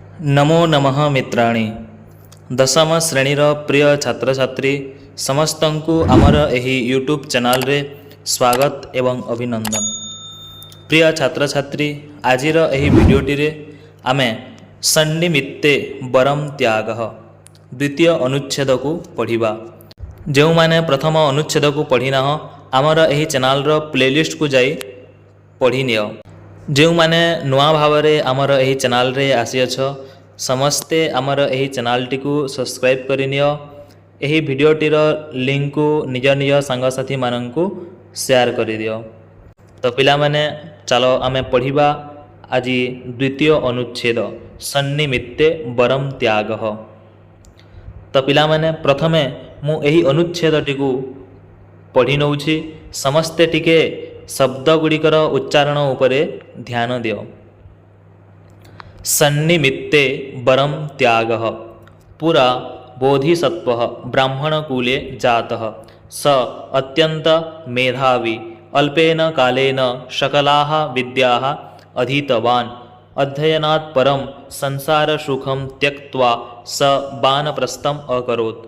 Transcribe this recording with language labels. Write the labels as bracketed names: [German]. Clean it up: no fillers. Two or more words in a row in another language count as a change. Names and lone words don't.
[Sanskrit] नमो नमः मित्राणि [Odia] ଦଶମ ଶ୍ରେଣୀର ପ୍ରିୟ ଛାତ୍ର ଛାତ୍ରୀ ସମସ୍ତ କୁ ଆମର ଏହି [English] YouTube channel [Odia] ରେ ସ୍ୱାଗତ ଏବଂ ଅଭିନନ୍ଦନ। ପ୍ରିୟ ଛାତ୍ର ଛାତ୍ରୀ ଆଜିର ଏହି ଭିଡିଓଟି ରେ ଆମେ ସନ୍ନିମିତ୍ତେ ବରଂ ତ୍ୟାଗ ଦ୍ୱିତୀୟ ଅନୁଚ୍ଛେଦ କୁ ପଢ଼ିବା। ଯେଉଁ ମାନେ ପ୍ରଥମ ଅନୁଚ୍ଛେଦ କୁ ପଢ଼ିନାହାଁନ୍ତି ଆମର ଏହି ଚ୍ୟାନେଲ ର ପ୍ଲେଲିଷ୍ଟ କୁ ଯାଇ ପଢ଼ି ନିଅ। ଯେଉଁ ମାନେ ନୂଆ ଭାବରେ ଆମର ଏହି ଚ୍ୟାନେଲ ରେ ଆସିଅଛ ସମସ୍ତେ ଆମର ଏହି ଚ୍ୟାନେଲ ଟି କୁ ସବସ୍କ୍ରାଇବ କରିନିଅ। ଏହି ଭିଡିଓଟିର ଲିଙ୍କ କୁ ନିଜ ନିଜ ସାଙ୍ଗସାଥୀ ମାନଙ୍କୁ ସେୟାର କରି ଦିଅ। ତ ପିଲା ମାନେ ଚାଲ ଆମେ ପଢ଼ିବା ଆଜି ଦ୍ୱିତୀୟ ଅନୁଚ୍ଛେଦ ସନ୍ନିମିତ୍ତେ ବରଂ ତ୍ୟାଗ। ତ ପିଲା ମାନେ ପ୍ରଥମେ ମୁଁ ଏହି ଅନୁଚ୍ଛେଦ ଟି କୁ ପଢ଼ି ନେଉଛି। ସମସ୍ତେ ଟିକେ ଶବ୍ଦ ଗୁଡ଼ିକର ଉଚ୍ଚାରଣ ଉପରେ ଧ୍ୟାନ ଦିଅ। [Sanskrit] सन्निमित्ते वरम त्याग पुरा बोधिसत्व ब्राह्मणकूले जातः स अत्यंत मेधावी अल्पेन कालेन सकलाः विद्याः अधीतवान् अध्ययनात् परं संसारसुखं त्यक्त्वा स वानप्रस्थम् अकरोत्।